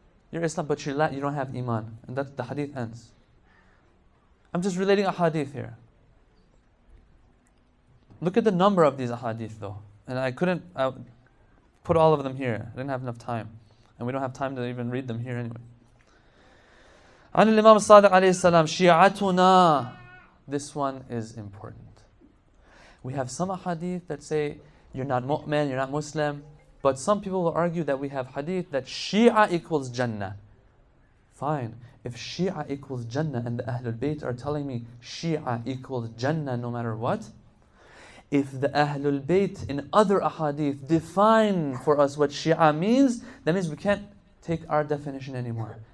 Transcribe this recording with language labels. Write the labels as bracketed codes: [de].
[en] You're Islam, but you don't have Iman. And that the hadith ends. I'm just relating a hadith here. Look at the number of these ahadith though. And I couldn't put all of them here. I didn't have enough time. And we don't have time to even read them here anyway. [ar] عن الإمام الصادق عليه السلام شيعتنا. [en] This one is important. We have some hadith that say you're not mu'min, you're not Muslim. But some people will argue that we have hadith that Shia equals Jannah. Fine. If Shia equals Jannah and the Ahlul Bayt are telling me Shia equals Jannah no matter what, if the Ahlul Bayt in other ahadith define for us what Shia means, that means we can't take our definition anymore.